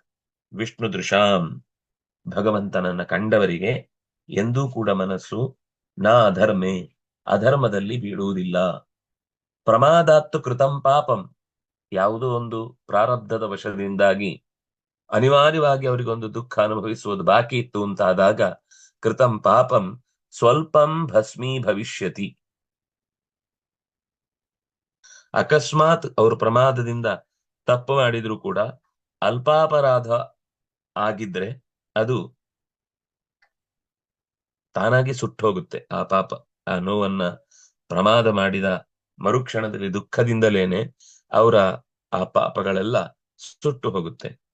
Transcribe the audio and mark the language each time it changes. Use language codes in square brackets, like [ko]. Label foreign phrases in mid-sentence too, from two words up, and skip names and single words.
[sa] ವಿಷ್ಣು ದೃಶಾಂ, [kn] ಭಗವಂತನನ್ನ ಕಂಡವರಿಗೆ ಎಂದೂ ಕೂಡ ಮನಸ್ಸು [sa] ನಾ ಅಧರ್ಮೆ, [kn] ಅಧರ್ಮದಲ್ಲಿ ಬೀಳುವುದಿಲ್ಲ. [sa] ಪ್ರಮಾದಾತ್ತು ಕೃತಂ ಪಾಪಂ, [kn] ಯಾವುದೋ ಒಂದು ಪ್ರಾರಬ್ಧದ ವಶದಿಂದಾಗಿ ಅನಿವಾರ್ಯವಾಗಿ ಅವರಿಗೊಂದು ದುಃಖ ಅನುಭವಿಸುವುದು ಬಾಕಿ ಇತ್ತು ಅಂತಾದಾಗ [sa] ಕೃತಂ ಪಾಪಂ ಸ್ವಲ್ಪಂ ಭಸ್ಮೀ ಭವಿಷ್ಯತಿ. [kn] ಅಕಸ್ಮಾತ್ ಅವರು ಪ್ರಮಾದದಿಂದ ತಪ್ಪು ಮಾಡಿದ್ರು ಕೂಡ ಅಲ್ಪಾಪರಾಧ ಆಗಿದ್ರೆ ಅದು ತಾನಾಗಿ ಸುಟ್ಟು ಹೋಗುತ್ತೆ. ಆ ಪಾಪ, ಆ ನೋವನ್ನ ಪ್ರಮಾದ ಮಾಡಿದ ಮರುಕ್ಷಣದಲ್ಲಿ ದುಃಖದಿಂದಲೇನೆ ಅವರ ಆ ಪಾಪಗಳೆಲ್ಲ ಸುಟ್ಟು ಹೋಗುತ್ತೆ.